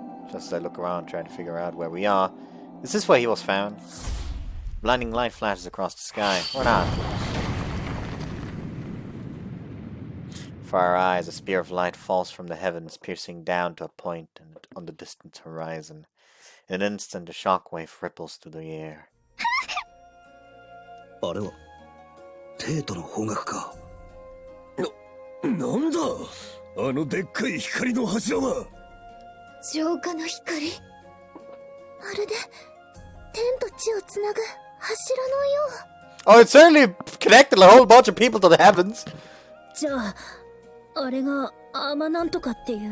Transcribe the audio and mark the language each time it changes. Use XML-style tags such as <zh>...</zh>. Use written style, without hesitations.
<en>Just as I look around trying to figure out where we are, is this where he was found? Blinding light flashes across the sky, or not? For our eyes, a spear of light falls from the heavens, piercing down to a point on the distant horizon. In an instant, a shockwave ripples through the air.</en> <ja>あれはテートの方角か。なんだあのでっかい光の柱は。浄化の光。まるで天と地をつなぐ柱のよう。</ja> <en>Oh, it certainly connected a whole bunch of people to the heavens.</en> <ja>じゃあ、あれがアーマなんとかっていう。</ja>